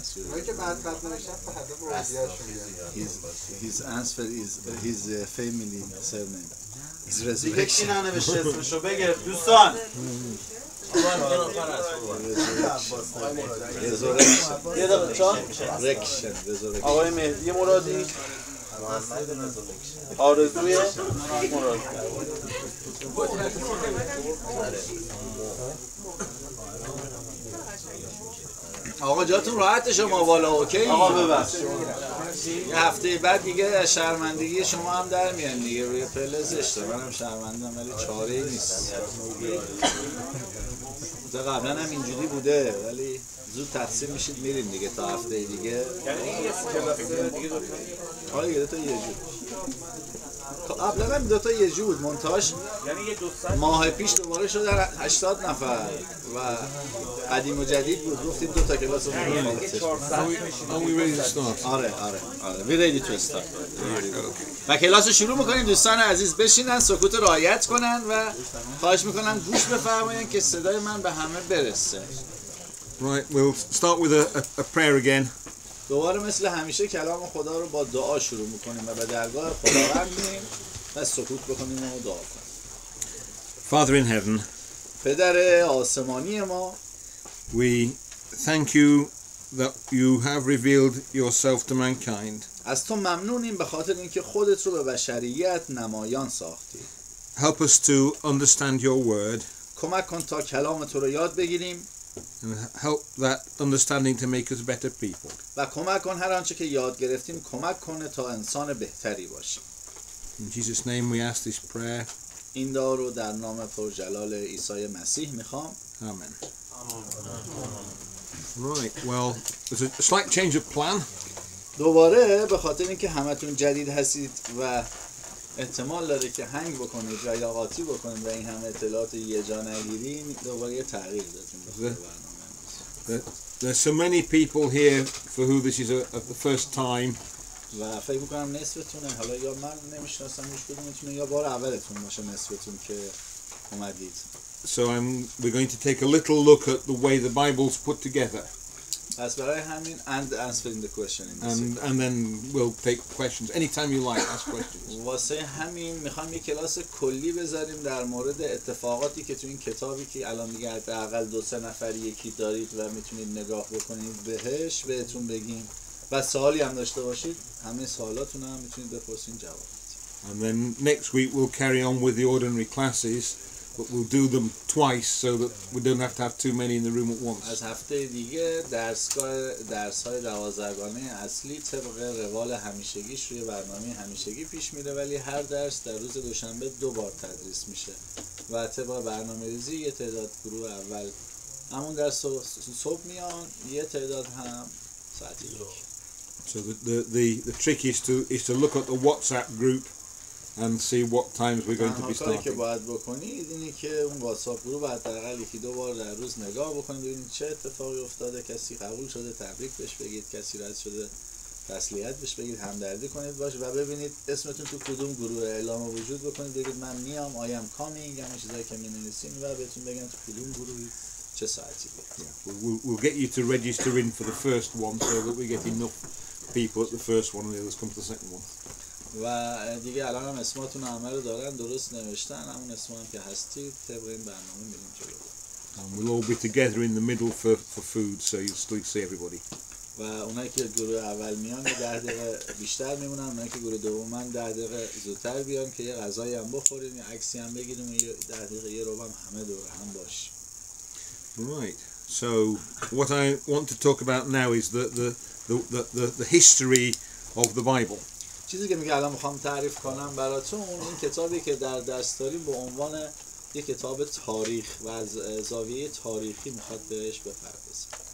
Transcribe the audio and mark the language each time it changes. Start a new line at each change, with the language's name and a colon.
Persian: اونایی که بعد خط نوشتن فردا به ودیعشون
English: his answer is his family surname is
Persian: دیگه کی
English: resurrection.
Persian: ننوشته اسمشو بگه دوستان. یه دقیقه چا؟ آقای مهدی مرادی، آرزوی مرادی. آقا جاتون راحت شما بالا اوکی؟ آقا ببخش. یه هفته بعد دیگه شرمندگی شما هم در میان دیگه، روی پله زشته. منم شرمندم ولی چاره‌ای نیست. قبلا هم اینجوری بوده ولی زود تقسیم میشید میریم دیگه تا هفته دیگه. یعنی یه کلاس دیگه دو تا آره دو تا یه جور. قبلا هم دو تا یه جور بود منتاش یعنی یه 200 ماه پیش دوباره شده 80 نفر و قدیم و جدید بود. گفتیم دو تا کلاس رو می‌ریم.
English: Are we ready to start? آره we ready to start.
Persian: و کلاس رو شروع میکنیم. دوستان عزیز بشینن، سکوت رعایت کنن و خواهش میکنم گوش بفرمایید که صدای من به همه برسه.
English: Right, we'll start with a prayer again.
Persian: دوباره مثل همیشه کلام خدا رو با دعا شروع میکنیم و به درگاه خداوند میریم و سکوت بکنیم و دعا کنیم.
English: Father in heaven,
Persian: پدر آسمانی ما،
English: we thank you that you have revealed yourself to mankind.
Persian: از تو ممنونیم به خاطر اینکه خودت رو به بشریت نمایان ساختی.
English: Help us to understand your word
Persian: کمک کن تا کلام تو رو یاد بگیریم
English: and help that understanding to make us better people.
Persian: و کمک کن هر آنچه که یاد گرفتیم کمک کنه تا انسان بهتری باشیم.
English: In Jesus' name we ask this prayer.
Persian: این دعا رو در نام پرجلال عیسی مسیح میخوام.
English: Amen. Right, well, there's a slight change of plan.
Persian: دوباره به خاطر اینکه همتون جدید هستید و احتمال داره که هنگ بکنید و یا قاطی بکنید و این همه اطلاعات یه جا نگیریم، دوباره یه تغییر دادیم.
English: There's so many people here for who this is the first time.
Persian: و فکر میکنم نصفتونه، حالا یا من نمیشناسم هیچ کدومتونه یا بار اولتون باشه نصفتون که اومدید.
English: So we're going to take a little look at the way the Bible's put together.
Persian: پس برای همین
English: and answering the question in this And then we'll take questions. Anytime you like, ask questions.
Persian: واسه همین میخوام یه کلاس کلی بذاریم در مورد اتفاقاتی که تو این کتابی که الان دیگه حداقل 2-3 نفر یکی دارید و میتونید نگاه بکنید بهش بهتون بگیم و سوالی هم داشته باشید همه سوالاتون هم میتونید بپرسین جواب بدید.
English: And then next week we'll carry on with the ordinary classes but we'll do them twice so that we don't have to have too many in the room at once.
Persian: از هفته دیگه درس‌های 12گانه اصلی طبق روال همیشگیش روی برنامه همیشگی پیش میره، ولی هر درس در روز دوشنبه 2 بار تدریس میشه و طبق برنامه‌ریزی یه تعداد گروه اول همون درس صبح میان، یه تعداد هم ساعتی یک.
English: So the trick is to look at the WhatsApp group and see what times we're going to be
Persian: کاری که
English: starting.
Persian: باید بکنید اینه که اون واتساپ گروه حداقل یکی 2 بار در روز نگاه بکنید ببینید چه اتفاقی افتاده، کسی قبول شده تبریک بهش بگید، کسی رد شده تسلیت بهش بگید، همدردی کنید باش و ببینید اسمتون تو کدوم گروه اعلام وجود بکنید، بگید من میام
English: I'm coming,
Persian: همون چیزایی که می‌نویسین و بهتون بگن تو کدوم گروهی چه ساعتی بیاد.
English: We'll get you to register in for the first one so that we get enough people at the first one and the others come to the second one.
Persian: و دیگه الان هم اسماتون همه رو دارن درست نوشتن، همون اسم هم که هستید طبق این برنامه میریم جلو.
English: And we'll all be together in the middle for food, so you'll still see everybody.
Persian: و اونایی که گروه اول میان 10 دقیقه بیشتر میمونن، اونایی که گروه دومن 10 دقیقه زودتر بیان که یه غذایی هم بخوریم، یه عکسی هم بگیریم و 10 دقیقه یه رو هم همه دور هم باشیم.
English: Right. So what I want to talk about now is the history of the Bible.
Persian: چیزی که میگه الان میخوام تعریف کنم براتون این کتابی که در دست داریم به عنوان یک کتاب تاریخ و از زاویه تاریخی میخواد بهش بپردازه.